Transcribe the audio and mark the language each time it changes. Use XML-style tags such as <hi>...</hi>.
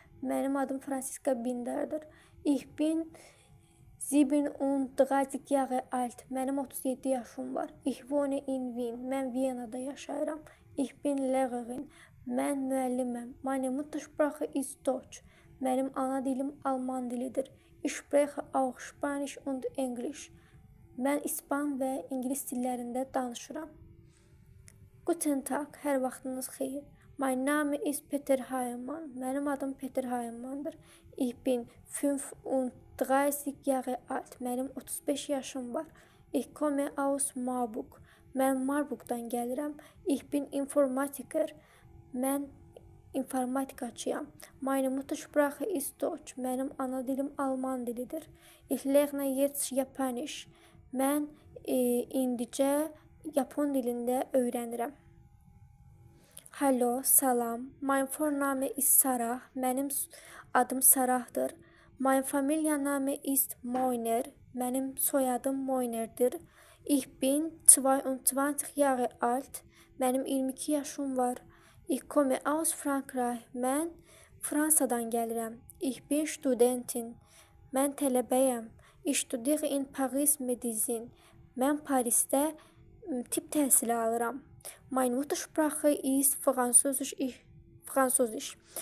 <az>Mənim adım Franziska Binderdir.</az> <de>Ich bin 37 Jahre alt.</de> <az>Mənim 37 yaşım var.</az> <de>Ich wohne in Wien.</de> <az>Mən Viyanada yaşayıram.</az> <de>Ich bin Lehrerin.</de> <az>Mən müəlliməm.</az> <de>Meine Muttersprache ist Deutsch.</de> <az>Mənim ana dilim Alman dilidir.</az> <de>Ich spreche auch Spanisch und Englisch.</de> <az>Mən İspan və İngilis dillərində danışıram.</az> <de>Guten Tag,</de> <az>hər vaxtınız xeyir.</az> <de>Mein Name ist Peter Heimann.</de> <az>Mənim adım Peter Heimanndır.</az> <de>Ich bin 35 Jahre alt.</de> <az>Mənim 35 yaşım var.</az> <de>Ich komme aus Marburg.</de> <az>Mən Marburgdan gəlirəm.</az> <de>Ich bin Informatiker.</de> <az>Mən informatikaçıyam.</az> <de>Meine Muttersprache ist Deutsch.</de> <az>Mənim ana dilim Alman dilidir.</az> <de>Ich lerne jetzt Japanisch.</de> <az>Mən indicə Yapon dilində öyrənirəm.</az> <de>Hallo,</de> <az>salam.</az> <de>Mein Vorname ist Sarah.</de> <az>Mənim adım Sarahdır.</az> <de>Mein Familienname ist Moiner.</de> <az>Mənim soyadım Moinerdir.</az> <de>Ich bin 22 Jahre alt.</de> <az>Mənim 22 yaşım var.</az> <de>Ich komme aus Frankreich.</de> <az>Mən Fransadan gəlirəm.</az> <de>Ich bin Studentin.</de> <az>Mən tələbəyəm.</az> <de>Ich studiere in Paris Medizin.</de> <az>Mən Parisdə tibb təhsili alıram.</az> <de>Meine Muttersprache ist Französisch.</de>